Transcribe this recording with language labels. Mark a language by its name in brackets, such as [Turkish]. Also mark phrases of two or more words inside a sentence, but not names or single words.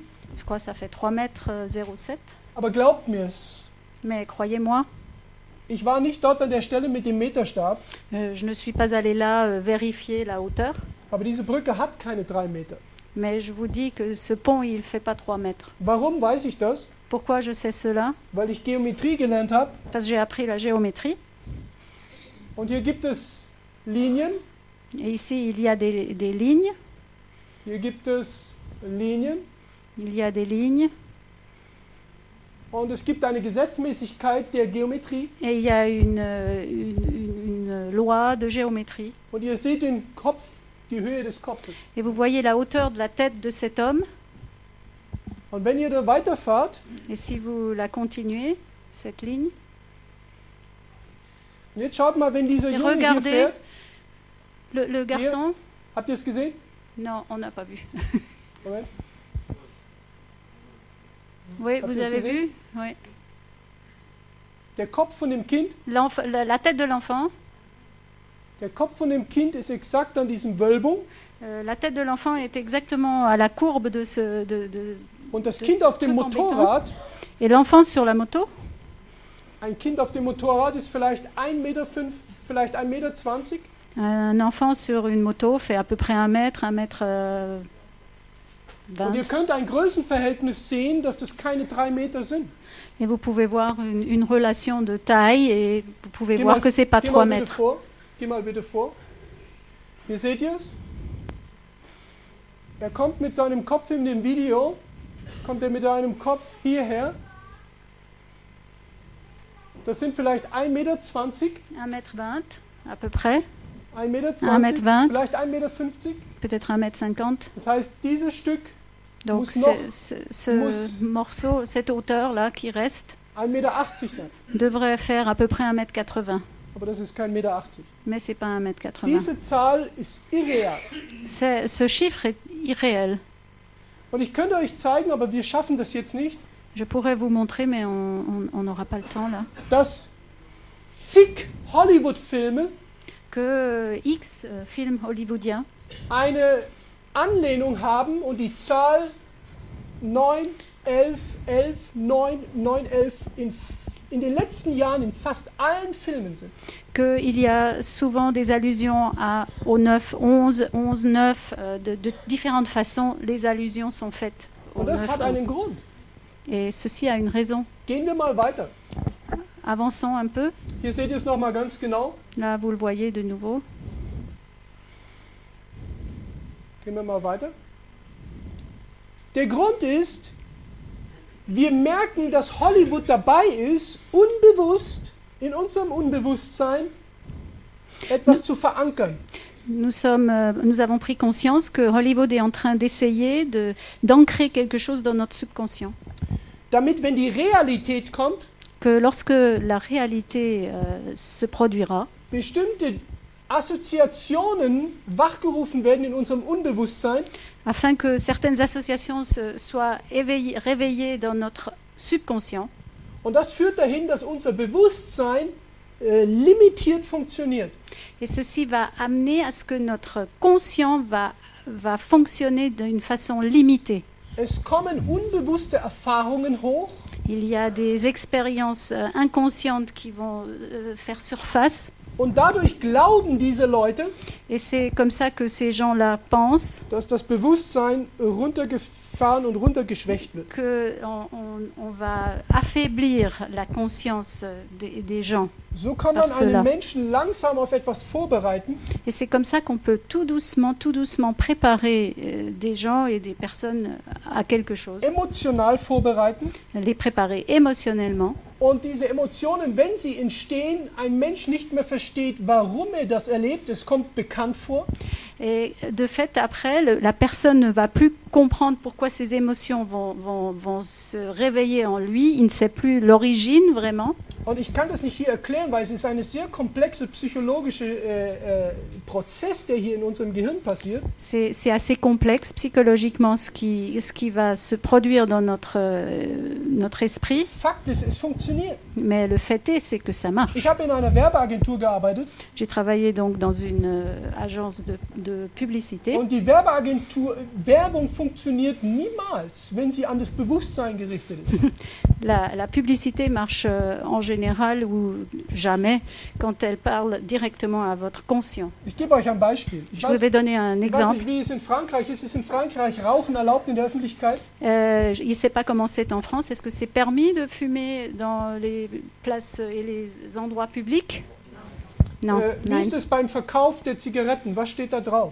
[French] Je crois que ça fait 3 mètres 07. [German] Aber glaubt mir's, [French] Mais croyez-moi, [German] ich war nicht dort an der Stelle mit dem Meterstab, [French] je ne suis pas allée là vérifier la hauteur, [German] aber diese Brücke hat keine 3 Meter. [French] mais je vous dis que ce pont, il ne fait pas 3 mètres. [German] Warum weiß ich das? [French] Pourquoi je sais cela? [German] Weil ich Geometrie gelernt habe. [French] Parce que j'ai appris la géométrie. [German] Und hier gibt es Linien, [French] Et ici, il y a des lignes. [German] hier gibt es Linien [French] Il y a des lignes. [German] und es gibt eine Gesetzmäßigkeit der Geometrie. [French] Et il y a une loi de géométrie. [German] Und ihr seht den Kopf, die Höhe des Kopfes. [French] Et vous voyez la hauteur de la tête de cet homme. [German] Und wenn ihr da weiterfahrt, [French] Et si vous la continuez, cette ligne, [German] und jetzt schaut mal, wenn dieser Junge hier [French] regardez. [German] fährt, [French] le garçon... [German] habt ihr es gesehen? [French] Non, on n'a pas vu. [German] Moment. [French] Oui, [German] Habt [French] vous [German] ihr es [French] avez [German] gesehen? [French] vu? Oui. [German] Der Kopf von dem Kind, [French] La tête de l'enfant. [German] der Kopf von dem Kind ist exakt an diesem Wölbung [French] La tête de l'enfant est exactement à la courbe de ce... [German] und das Das Kind auf dem Stück en Beton. Motorrad, [French] Et l'enfant sur la moto, [German] ein Kind auf dem Motorrad ist vielleicht 1,5 Meter, vielleicht 1,20 Meter. [French] un enfant sur une moto fait à peu près 1 mètre, 1 mètre [German] Und ihr [French] 20. [German] könnt ein Größenverhältnis sehen, dass das keine 3 Meter sind. [French] Et vous pouvez voir une relation de taille et vous pouvez [German] Geh [French] voir [German] mal- [French] que c'est pas [German] geh [French] 3 [German] mal bitte [French] mètres. [German] vor. Geh mal bitte vor. Hier seht ihr es. Er kommt mit seinem Kopf in dem Video, kommt er mit einem Kopf hierher. Das sind vielleicht 1,20 Meter, [French] 1 mètre 20 à peu près, [German] 1,20 Meter, 1,20 vielleicht 1,50 Meter. [French] peut-être 1 mètre 50. [German] Das heißt, dieses Stück [French] Donc [German] Muss noch- [French] ce [German] muss- [French] morceau, cette hauteur-là qui reste, [German] 1,80 Meter sein. [French] devrait faire à peu près 1 mètre 80. [German] Aber das ist kein 1,80 Meter. [French] Mais c'est pas 1 mètre 80. [German] Diese Zahl ist irreal. [French] Ce chiffre est irréel. [German] Und ich könnte euch zeigen, aber wir schaffen das jetzt nicht, [French] Je pourrais vous montrer, mais on n'aura pas le temps là. [German] dass zig Hollywood-Filme [French] Que X films hollywoodiens [German] eine Anlehnung haben und die Zahl 9 11, 11, 9, 9, 11 in den letzten Jahren in fast allen Filmen sind. [French] Qu'il y a souvent des allusions au 9, 11, 11, 9, de différentes façons, les allusions sont faites au [German] Und das [French] 9, [German] hat einen [French] 11. [German] Grund. [French] Et ceci a une raison. [German] Gehen wir mal weiter. [French] Avançons un peu. [German] Hier seht ihr es nochmal ganz genau. [French] Là, vous le voyez de nouveau. [German] Gehen wir mal weiter. Der Grund ist, wir merken, dass Hollywood dabei ist, unbewusst, in unserem Unbewusstsein, etwas zu verankern. [French] Nous avons pris conscience que Hollywood est en train d'essayer d'ancrer quelque chose dans notre subconscient. [German] Damit, wenn die Realität kommt, [French] Que lorsque la réalité se produira, [German] bestimmte Assoziationen wachgerufen werden in unserem Unbewusstsein, [French] afin que certaines associations soient réveillées dans notre subconscient. [German] und das führt dahin, dass unser Bewusstsein limitiert funktioniert. [French] Et ceci va amener à ce que notre conscient va fonctionner d'une façon limitée. [German] Es kommen unbewusste Erfahrungen hoch, [French] Il y a des expériences inconscientes qui vont faire surface. [German] und dadurch glauben diese Leute, [French] Et c'est comme ça que ces gens-là pensent [German] dass das Bewusstsein runtergefahren und runtergeschwächt wird. [French] qu'on va affaiblir la conscience des gens. [German] So kann [French] Par [German] man [French] cela. [German] einen Menschen langsam auf etwas vorbereiten, [French] Et c'est comme ça qu'on peut tout doucement préparer des gens et des personnes à quelque chose, [German] emotional vorbereiten. [French] les préparer émotionnellement. [German] Und diese Emotionen, wenn sie entstehen, ein Mensch nicht mehr versteht, warum er das erlebt, es kommt bekannt vor. [French] Et de fait, après, la personne ne va plus comprendre pourquoi ces émotions vont se réveiller en lui. Il ne sait plus l'origine vraiment. [German] Und ich kann das nicht hier erklären, weil es ist ein sehr komplexer psychologischer Prozess, der hier in unserem Gehirn passiert. [French] C'est assez complexe psychologiquement ce qui va se produire dans notre esprit. [German] Fakt ist, es funktioniert. [French] Mais le fait est, c'est que ça marche. [German] Ich habe in einer Werbeagentur gearbeitet [French] J'ai travaillé donc dans une agence de publicité. [German] und die Werbung funktioniert niemals, wenn sie an das Bewusstsein gerichtet ist. [French] La publicité marche en général ou jamais quand elle parle directement à votre conscient. [German] Ich gebe euch ein Beispiel. Ich [French] Je vous vais donner un [German] weiß [French] exemple. [German] nicht, wie es in Frankreich ist. Ist in Frankreich Rauchen erlaubt in der Öffentlichkeit? [French] Il ne sait pas comment c'est en France. Est-ce que c'est permis de fumer dans les places et les endroits publics? Non. [German] Wie Nein. ist es beim Verkauf der Zigaretten? Was steht da drauf?